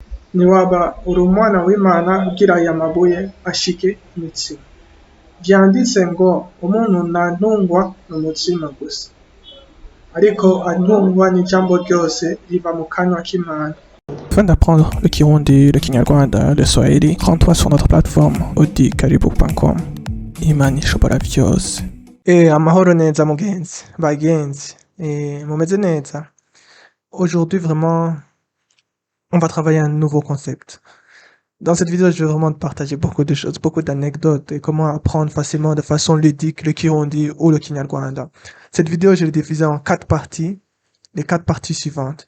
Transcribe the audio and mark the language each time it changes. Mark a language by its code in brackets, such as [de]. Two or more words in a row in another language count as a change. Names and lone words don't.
[rn] ntiwaba uri umwana w'Imana ugira aya mabuye ashike umutsima. Vyanditse ngo umuntu ntantungwa n'umutsima gusa, ariko antungwa n'ijambo ryose riva mu kanwa k'Imana. [fr] Afin d'apprendre le Kirundi, le Kinyarwanda, le Swahili, rends-toi sur notre plateforme audikaribu.com. [rn] Imani ishobora vyose. Amahoro neza mugenzi, bagenzi. Mumeze neza. [fr] Aujourd'hui vraiment, on va travailler un nouveau concept. Dans cette vidéo, je vais vraiment te partager beaucoup de choses, beaucoup d'anecdotes et comment apprendre facilement de façon ludique le Kirundi ou le Kinyarwanda. Cette vidéo, je l'ai divisée en 4 parties, les 4 parties suivantes.